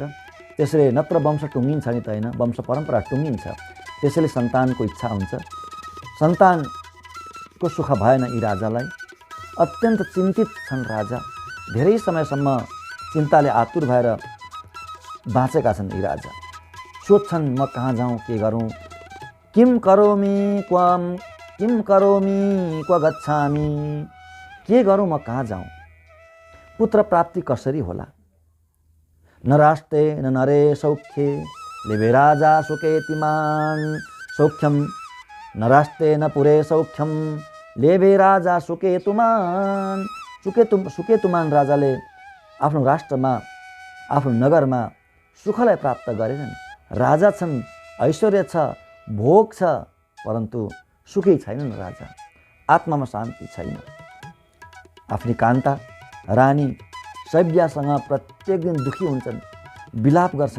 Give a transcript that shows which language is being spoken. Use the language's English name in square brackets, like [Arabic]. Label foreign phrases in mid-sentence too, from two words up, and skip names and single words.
[Nepali] त्यसैले नत्र वंश टुङ्गिन्छ नि त हैन, वंश परम्परा टुङ्गिन्छ। त्यसैले सन्तानको इच्छा हुन्छ। सन्तान को सुख भएन यी राजालाई। अत्यन्त चिन्तित छन् राजा। धेरै समयसम्म चिन्ताले आतुर भएर बाँचेका छन् यी राजा। सोध्छन् म कहाँ जाउँ, के गरौँ, [Sanskrit] किम करोमि क्व गच्छामि, [Nepali] के गरौँ, म कहाँ जाउँ, पुत्र प्राप्ति कसरी होला। [Sanskrit] न राष्ट्रे न नरे सौख्ये लेभे राजा सुकेतिमान सौख्यम, न राष्ट्रे न पुरे सौख्यम लेभे राजा सुकेतुमान। [Nepali] सुकेतुमान राजाले आफ्नो राष्ट्रमा, आफ्नो नगरमा सुखलाई प्राप्त गरेनन्। राजा छन्, ऐश्वर्य छ, भोग छ, परन्तु सुखी छैनन् राजा। आत्मामा शान्ति छैन। आफ्नी कान्ता रानी शैब्यासँग प्रत्येक दिन दुखी हुन्छन्, विलाप गर्छन्।